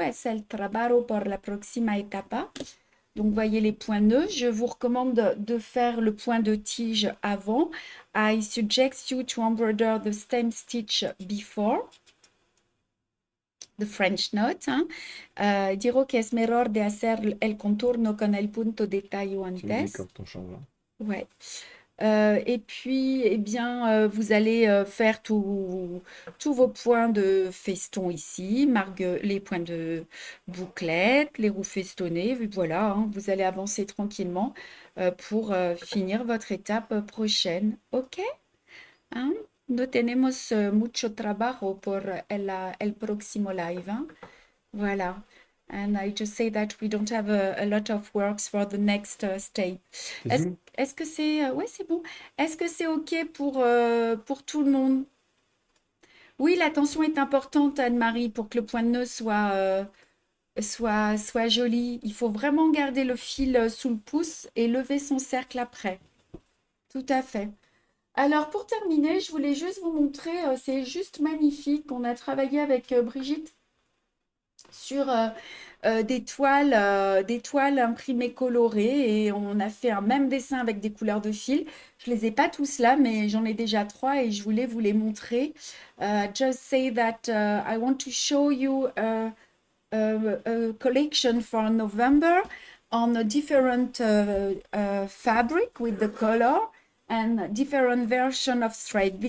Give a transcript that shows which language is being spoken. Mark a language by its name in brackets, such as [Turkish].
[Spanish] Es el trabajo por la próxima etapa. [French] Donc, voyez les points nœuds. Je vous recommande de faire le point de tige avant. [English] I suggest you to embroider the stem stitch before the French knot. [French] Hein? [Spanish] Dirò que es mejor de hacer el contorno con el punto de tallo [French] Tu me dis [Spanish] antes. [French] quand ton change. Ouais. Et puis, eh bien, vous allez faire tous vos points de feston ici, les points de bouclette, les roues festonnées. Voilà, hein, vous allez avancer tranquillement pour finir votre étape prochaine. OK? Hein? [Spanish] No tenemos mucho trabajo por el próximo live. [French] Hein? Voilà. [English] And I just say that we don't have a lot of works for the next step. [French] C'est zoom? Est-ce que c'est... ouais, c'est bon. Est-ce que c'est OK pour tout le monde? Oui, la tension est importante, Anne-Marie, pour que le point de nœud soit joli. Il faut vraiment garder le fil sous le pouce et lever son cercle après. Tout à fait. Alors, pour terminer, je voulais juste vous montrer, c'est juste magnifique. On a travaillé avec Brigitte sur des toiles imprimées colorées et on a fait un même dessin avec des couleurs de fil. Je les ai pas tous là, mais j'en ai déjà 3 et je voulais vous les montrer. [English] Just say that I want to show you a collection for November on a different fabric with the color and different version of thread.